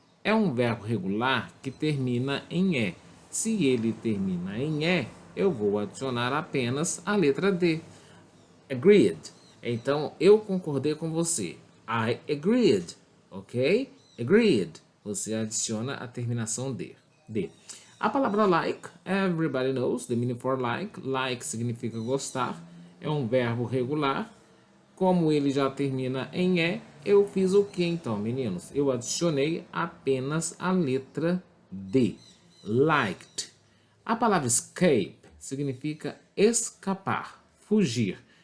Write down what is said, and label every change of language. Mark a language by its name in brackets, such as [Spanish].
[Portuguese] É um verbo regular que termina em E. Se ele termina em E, eu vou adicionar apenas a letra D. Agreed. Então, eu concordei com você. [English] I agreed. [Portuguese] Ok? Agreed. Você adiciona a terminação D. D. A palavra [English] like, everybody knows the meaning for like. [Portuguese] Like significa gostar. É um verbo regular. Como ele já termina em E, eu fiz o que então, meninos? Eu adicionei apenas a letra D. Liked. A palavra escape significa escapar, fugir.